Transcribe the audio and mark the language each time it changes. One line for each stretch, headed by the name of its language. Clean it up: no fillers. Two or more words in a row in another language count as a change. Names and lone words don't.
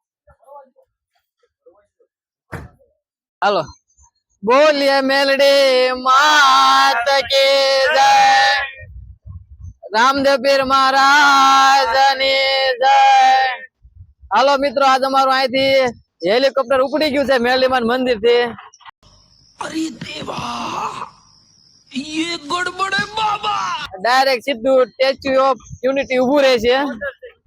Gujarati: હાલો. બોલીએ મેલડી માત કે જય, રામદેવ પીર મહારાજની જય. હાલો મિત્રો, આજ અમારું અહીંથી હેલિકોપ્ટર ઉપડી ગયું છે મેરલીમાન મંદિર થી.
Hindi: अरे देवा ये गड़बड़ है बाबा।
Gujarati: ડાયરેક્ટ સીધું સ્ટેચ્યુ ઓફ યુનિટી ઉભું રહે છે.